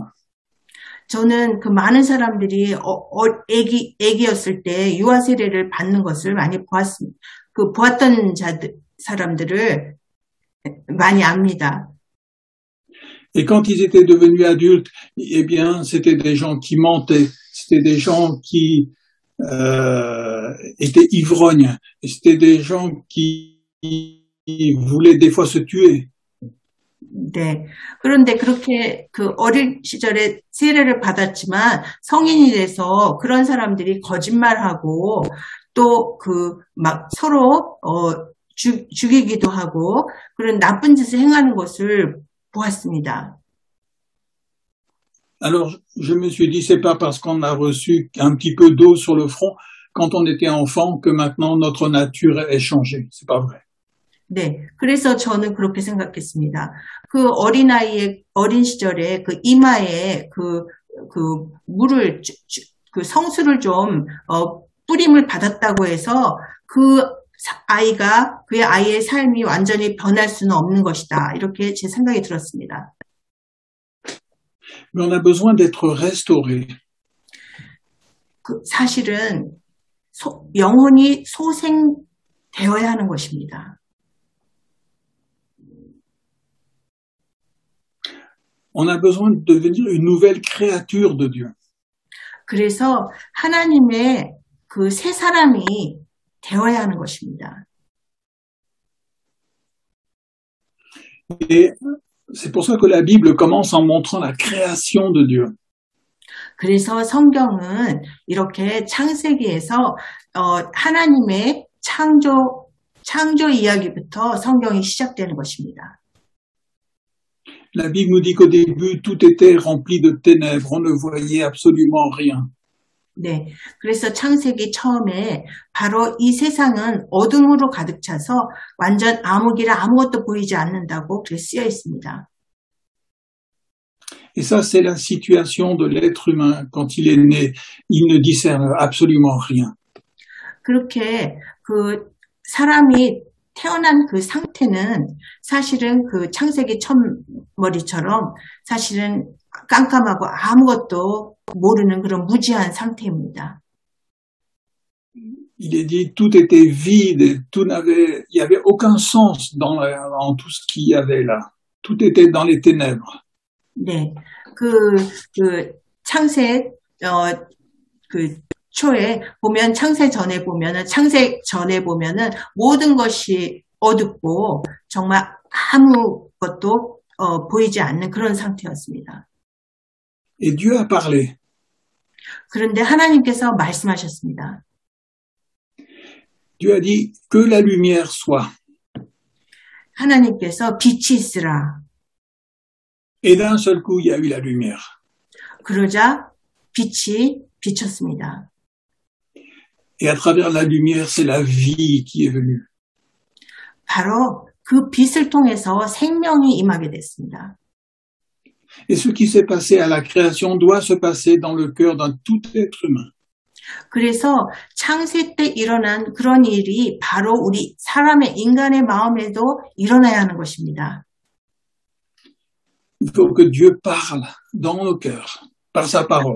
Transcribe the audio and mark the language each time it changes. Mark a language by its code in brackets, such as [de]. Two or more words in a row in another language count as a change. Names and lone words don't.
[ko] 저는 그 많은 사람들이 애기였을 때 유아 세례를 받는 것을 많이 보았습니다. 그 보았던 사람들을 많이 압니다. [fr] Et quand ils étaient devenus adultes, eh bien, c'était des gens qui mentaient, c'était des gens qui étaient ivrognes, c'était des gens qui voulaient des fois se tuer. [ko] 네. 그런데 그렇게 그 어릴 시절에 세례를 받았지만 성인이 돼서 그런 사람들이 거짓말하고 또 그 막 서로 죽이기도 하고 그런 나쁜 짓을 행하는 것을 보았습니다. [fr] Alors, je me suis dit, c'est pas parce qu'on a reçu un petit peu d'eau sur le front quand on était enfant que maintenant notre nature est changée. C'est pas vrai. [ko] 네, 그래서 저는 그렇게 생각했습니다. 그 어린 시절에 그 이마에 그 물을, 그 성수를 좀, 뿌림을 받았다고 해서 그의 아이의 삶이 완전히 변할 수는 없는 것이다. 이렇게 제 생각이 들었습니다. [fr] Mais on a besoin d'être restauré. [ko] 사실은 영혼이 소생되어야 하는 것입니다. [fr] On a besoin de devenir une nouvelle créature de Dieu. [ko] 그래서 하나님의 그 새 사람이 되어야 하는 것입니다. [fr] Et c'est pour ça que la Bible commence en montrant la création de Dieu. [ko] 그래서 성경은 이렇게 창세기에서 하나님의 창조 이야기부터 성경이 시작되는 것입니다. [fr] La Bible nous dit qu'au début, tout était rempli de ténèbres, on ne voyait absolument rien. [ko] 네, 그래서 창세기 처음에 바로 이 세상은 어둠으로 가득 차서 완전 암흑이라 아무것도 보이지 않는다고 그렇게 쓰여 있습니다. [fr] Et ça, c'est la situation de l'être humain quand il est né. Il ne discerne absolument rien. [ko] 그렇게 그 사람이 태어난 그 상태는 사실은 그 창세기 첫머리처럼 사실은 깜깜하고 아무것도 모르는 그런 무지한 상태입니다. [fr] Il est dit tout était vide, il y avait aucun sens dans tout ce qu'il y avait là. Tout était dans les ténèbres. [ko] 네, 창세 초에 보면 창세 전에 보면은 모든 것이 어둡고 정말 아무것도 보이지 않는 그런 상태였습니다. [fr] Et Dieu a parlé. [ko] 그런데 하나님께서 말씀하셨습니다. [fr] Dieu a dit que la lumière soit. [ko] 하나님께서 빛이 있으라. [fr] Et d'un seul coup, il y a eu la lumière. [ko] 그러자 빛이 비쳤습니다. [fr] Et à travers la lumière, c'est la vie qui est venue. [ko] 바로 그 빛을 통해서 생명이 임하게 됐습니다. [fr] Et ce qui s'est passé à la création doit se passer dans le cœur d'un tout être humain. [ko] 그래서 창세 때 일어난 그런 일이 바로 우리 사람의 인간의 마음에도 일어나야 하는 것입니다. [fr] Il faut que Dieu parle dans nos cœurs, par sa parole.